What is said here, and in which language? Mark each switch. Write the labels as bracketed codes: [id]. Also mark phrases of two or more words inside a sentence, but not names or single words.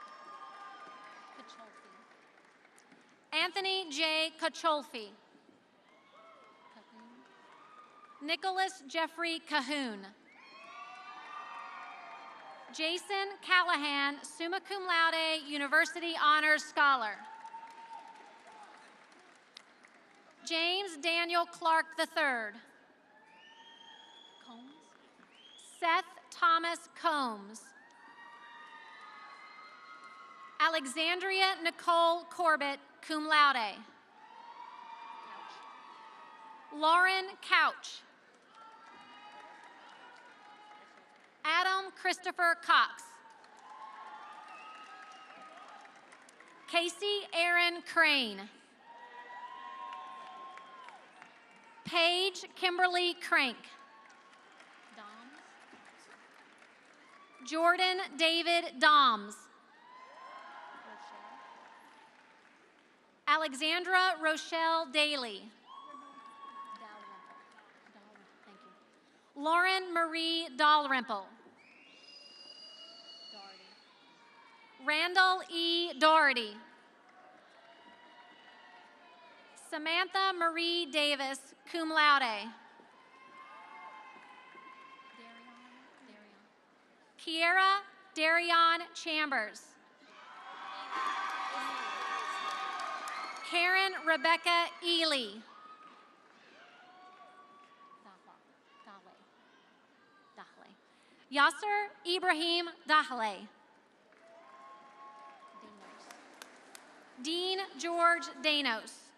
[en] Anthony J. Kacholfi. Nicholas Jeffrey Cahoon. Jason Callahan, summa cum laude, University Honors Scholar. James Daniel Clark III. Combs. Seth Thomas Combs. Alexandria Nicole Corbett, cum laude. Lauren Couch. Adam Christopher Cox. Casey Aaron Crane. Paige Kimberly Crank. Jordan David Doms. Alexandra Rochelle Daly. Lauren Marie Dalrymple. Randall E. Doherty. Samantha Marie Davis, cum laude. Kiera Darion Chambers. Karen Rebecca Ely. Yasser Ibrahim Dahle. Dean George Danos.